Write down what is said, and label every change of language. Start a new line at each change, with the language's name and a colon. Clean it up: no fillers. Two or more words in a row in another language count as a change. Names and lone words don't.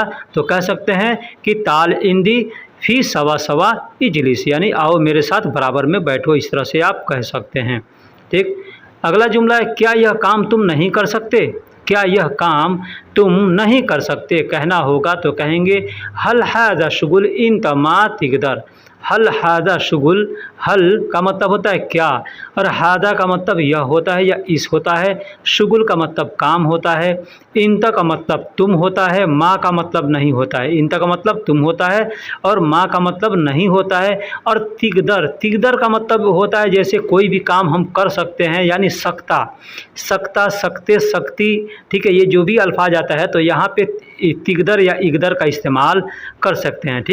Hindi: तो कह सकते हैं कि
Arabic: تعال عندي في سوا سوا اجلس,
Hindi: यानी आओ मेरे साथ बराबर में बैठो, इस तरह से आप कह सकते हैं। ठीक। अगला जुमला है, क्या यह काम तुम नहीं कर सकते? क्या यह काम तुम नहीं कर सकते कहना होगा तो कहेंगे
Arabic: هل هذا شغل انت ما تقدر. هل هذا شغل,
Hindi: हल का मतलब होता है क्या, और हादा का मतलब यह होता है या इस होता है, शुगुल का मतलब काम होता है, इंता का मतलब तुम होता है, माँ का मतलब नहीं होता है। इंता का मतलब तुम होता है और माँ का मतलब नहीं होता है। और तिगदर, तिगदर का मतलब होता है जैसे कोई भी काम हम कर सकते हैं, यानी सकता, सकता, सकते, शक्ति, ठीक है, ये जो भी अल्फाज आता है तो यहाँ पे तिगदर या इगदर का इस्तेमाल कर सकते हैं।